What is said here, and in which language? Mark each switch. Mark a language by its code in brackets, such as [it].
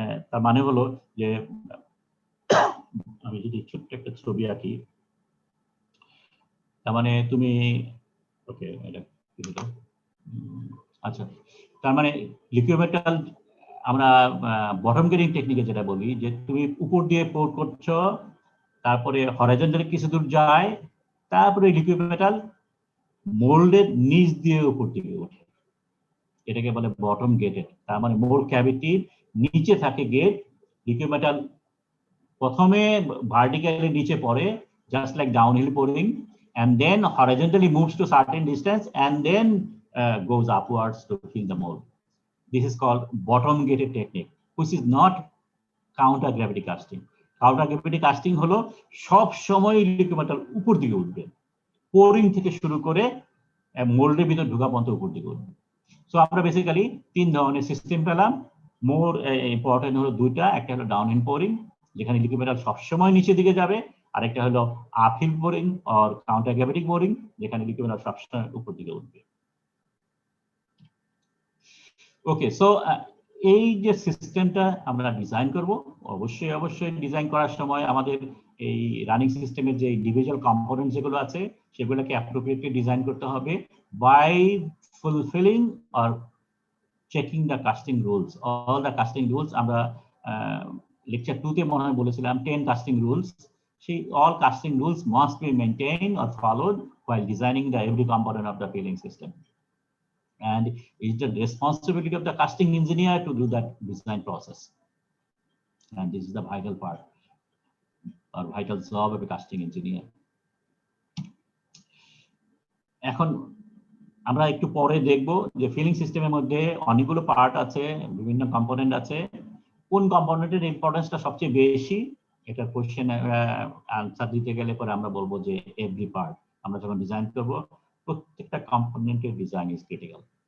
[bn] তার মানে হলো যে আমি যদি ছোট্ট একটা ছবি আঁকি, তার মানে তুমি ওকে এটা আচ্ছা, তার মানে লিকুইড মেটাল আমরা বটম গেটিং টেকনিকে যেটা বলি যে তুমি উপর দিয়ে পোর করছো, তারপরে হরাইজন্টালি কিছু দূর যায়, তারপরে লিকুইড মেটাল মোল্ডের নিচ দিয়ে উপর দিকে ওঠে, এটাকে বলে বটম গেটেড। তার মানে মোল্ড ক্যাভিটির নিচে থাকে গেট, লিকুইড মেটাল প্রথমে ভার্টিক্যালি নিচে পড়ে just like downhill pouring, [en] and then horizontally moves to certain distance and then goes upwards to fill the mold. This is called bottom gated technique, which is not counter gravity casting. [bn] Counter gravity casting হলো সব সময় liquid metal উপর দিকে উঠবে, pouring থেকে শুরু করে মোল্ডের ভিতর ঢোকা পর্যন্ত উপর দিকে উঠবে। সো আমরা বেসিক্যালি তিন ধরনের সিস্টেম পেলাম। মোর ইম্পর্টেন্ট হলো দুইটা, একটা হলো ডাউনহিল পোরিং যেখানে লিকুইড মেটাল সবসময় নিচের দিকে যাবে, আরেকটা হলো uphill boring or counter গ্র্যাভিটিক boring যেখানে লিকুইড মেটাল সবসময় উপর দিকে উঠবে। ওকে, সো এই যে সিস্টেমটা আমরা ডিজাইন করব, অবশ্যই ডিজাইন করার সময় আমাদের এই রানিং সিস্টেমের যে ইন্ডিভিজুয়াল কম্পোনেন্ট যেগুলো আছে সেগুলোকে অ্যাপ্রোপ্রিয়েটলি ডিজাইন করতে হবে by fulfilling or checking the casting rules. All the casting rules আমরা লেকচার 2 তে মনে হয় বলেছিলাম 10 casting rules. [en] All casting rules must be maintained or followed while designing the every component of the filling system, and it's the responsibility of the casting engineer to do that design process, and this is the vital part or vital job of a casting engineer. [bn] এখন আমরা একটু পরে দেখব যে feeling সিস্টেমের মধ্যে অনেকগুলো part আছে, বিভিন্ন কম্পোনেন্ট আছে, কোন কম্পোনেন্টের ইম্পর্টেন্সটা সবচেয়ে বেশি। এটা কোশ্চেন আনসার দিতে গেলে পরে আমরা বলবো যে এভরি পার্ট, আমরা যখন ডিজাইন করব প্রত্যেকটা কম্পোনেন্টের ডিজাইন ইজ ক্রিটিক্যাল।